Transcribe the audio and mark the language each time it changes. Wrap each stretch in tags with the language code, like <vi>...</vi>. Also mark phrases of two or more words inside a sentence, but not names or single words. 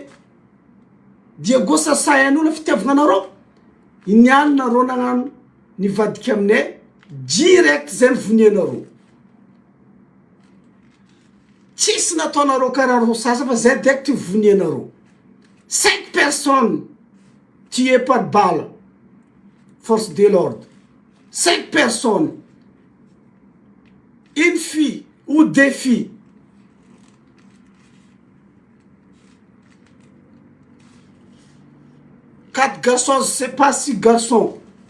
<mg>Diego sasay an'olo fitiavagna anareo, iniany nareo nagnano nivadika aminay, direct zay nivonianareo. Tsisy nataonareo karaha reo sasa fa zay direct vonianareo.</mg> <fr>5 personnes tuées par balle, force de l'ordre. 5 personnes, une fille ou 2 filles. Quatre garçons, je ne sais pas si garçons.</fr>